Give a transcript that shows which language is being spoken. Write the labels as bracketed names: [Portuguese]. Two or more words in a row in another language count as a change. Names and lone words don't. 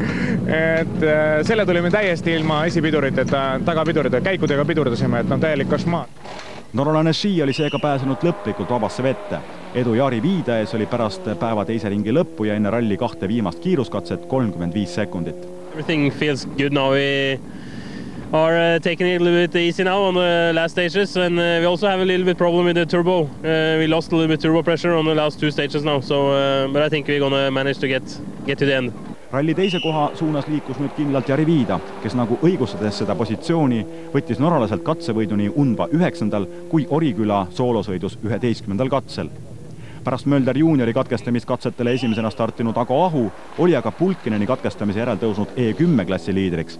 [Estonian] Et selle tulime täiesti ilma esipiduriteta, tagapiduritega, käikudega pidurdasime, et täielik košmaar. Norralane Ski oli seega pääsenud lõplikult vabasse vette. Edu Jari Viida ees oli pärast päeva teise ringi lõppu ja enne ralli 2 viimast kiiruskatset 35 sekundit. [English] Everything feels good now. We are taking it a little bit easy now on the last stages, and we also have a little bit problem with the turbo. We lost a little bit turbo pressure on the last 2 stages now, so but I think we're gonna manage to get to the end. [Estonian] Ralli teise koha suunas liikus nüüd kindlalt Jari Viida, kes nagu õigustades seda positsiooni võttis norralaselt katsevõidu nii Unva 9. kui Oriküla soolosõidus 11. katsel. Pärast Mölder juuniori katkestamiskatsetele esimesena startinud Ago Ahu oli aga Pulkineni katkestamise järel tõusnud E10 klassi liidriks.